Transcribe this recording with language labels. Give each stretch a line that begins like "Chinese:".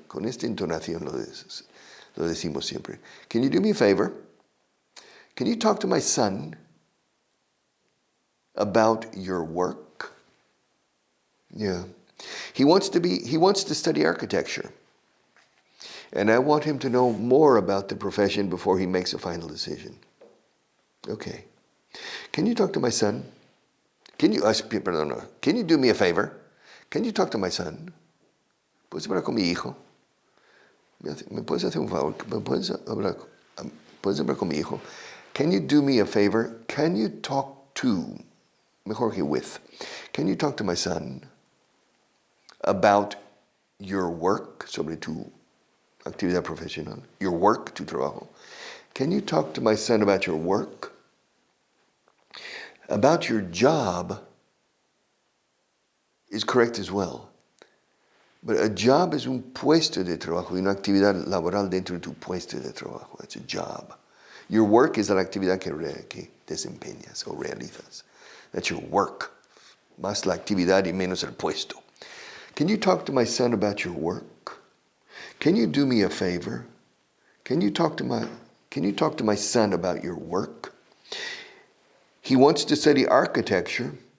Spanish: Con esta entonación lo decimos siempre.
English: Can you do me a favor? Can you talk to my son about your work? Yeah. He wants to study architecture. And I want him to know more about the profession before he makes a final decision. Okay. Can you talk to my son? Can you do me a favor? Can you talk to my son?
Spanish: ¿Puedes hablar con mi hijo? ¿Me puedes hacer un favor? ¿Puedes hablar con mi hijo?
English: Can you do me a favor? Can you talk to,
Spanish: mejor que
English: with, can you talk to my son about your work,
Spanish: sobre tu actividad profesional,
English: your work,
Spanish: tu trabajo?
English: Can you talk to my son about your work? About your job is correct as well. But a job
Spanish: es un puesto de trabajo, una actividad laboral dentro de tu puesto de trabajo.
English: It's a job. Your work is
Spanish: la actividad que desempeñas o realizas.
English: That's your work.
Spanish: Más la actividad y menos el puesto.
English: Can you talk to my son about your work? Can you do me a favor? Can you talk to my son about your work? He wants to study architecture.